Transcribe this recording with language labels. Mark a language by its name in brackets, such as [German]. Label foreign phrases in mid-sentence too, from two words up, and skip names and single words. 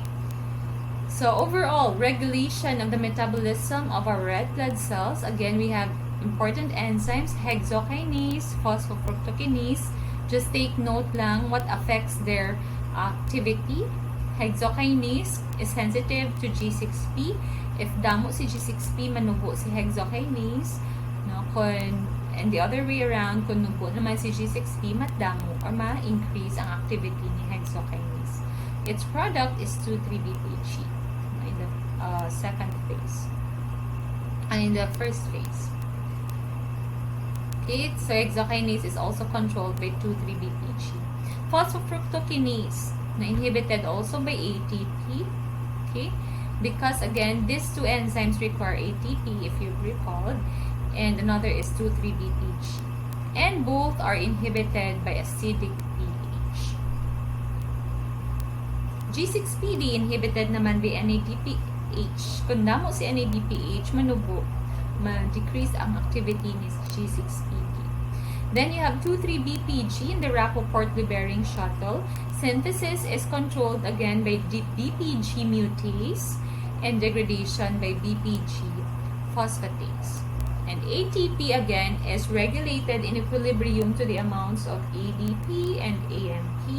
[English] So overall, regulation of the metabolism of our red blood cells. Again, we have important enzymes, hexokinase, phosphofructokinase. Just take note lang what affects their activity. Hexokinase is sensitive to G6P. [Hiligaynon] If damo si G6P, manubo si hexokinase. No? [English] And the other way around, [Hiligaynon] kung nubo naman si G6P, matdamo or ma-increase ang activity ni hexokinase. [English] Its product is 2,3-BPG in the second phase. And in the first phase. Okay, so hexokinase is also controlled by 2,3-BPG. Phosphofructokinase, na inhibited also by ATP. Okay, because again, these two enzymes require ATP, if you recall, and another is 2,3-BPG. And both are inhibited by acidic pH. G6PD inhibited naman by NADPH. [Hiligaynon] Kung damo si NADPH, manubo, ma-decrease ang activity ni G6PD. [English] Then you have 2,3-BPG in the Rappaport Bering shuttle. Synthesis is controlled again by BPG mutase and degradation by BPG phosphatase. And ATP again is regulated in equilibrium to the amounts of ADP and AMP.